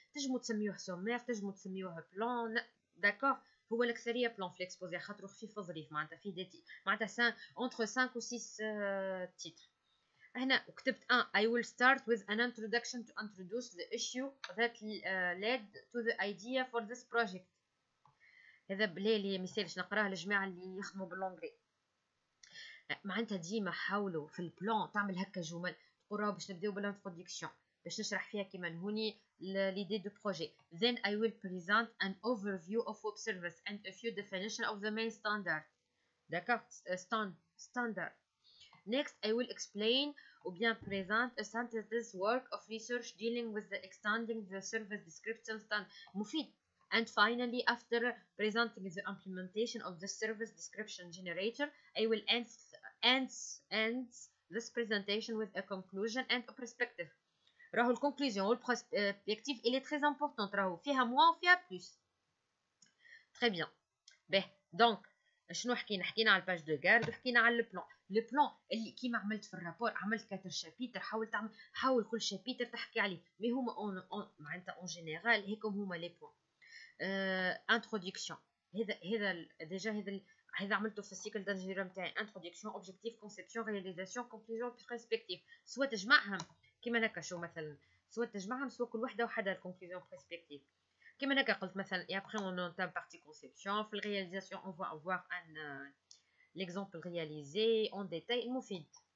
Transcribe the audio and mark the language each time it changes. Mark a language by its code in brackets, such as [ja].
[ar] تنجموا تسميوه سومير، تنجموا تسميوه بلان، داكوغ. هو الاكثريه بلان في ليكسبوزي خاطر خفيف وظريف، معناتها فيه دي معناتها entre 5 و 6 تيتر. [en] هنا كتبت I will start with an introduction to introduce the issue that led to the idea for this project. [ar] هذا بلالي مثالش نقراه للجماعه اللي يخدموا باللونجلي. معناتها ديما حاولوا في البلان تعمل هكا جمل تقول باش نبداو بالانترودكسيون باش نشرح فيها كيما هوني l'idée du projet. [en] Then I will present an overview of web service and a few definition of the main standard. D'accord, standard. Next, I will explain ou bien present a synthesis work of research dealing with the extending the service description standard. مفيد. And finally, after presenting the implementation of the service description generator, I will end this presentation with a conclusion and a perspective. [ar] راهو الكونكلوزيون والبروسبكتيف il est très important، راهو فيها moins وفيها plus. [fr] Très bien. [ar] به دونك شنو حكينا على الباج دو غارد وحكينا على لو بلان اللي كيما عملت في الرابور. عملت 4 شابيتر، حاول كل شابيتر تحكي عليه، مي هما معناتها اون جينيرال هيكم هما لي بوين. انترودكسيون، هذا ديجا هذا عملته في السيكل دانجيرو نتاعي. انترودكسيون، اوبجيكتيف، كونسيبسيون، رياليزاسيون، كونكلوزيون، برسبكتيف. سوا تجمعهم كيما هكا. شو مثلا سواء تجمعهم سواء كل وحده وحدها الكونكلوزيون برسبكتيف. [fr] كيما هكا قلت مثلا et après on entame partie conception في الرياليزاسيون on va avoir un l'exemple réalisé en détail المفيد.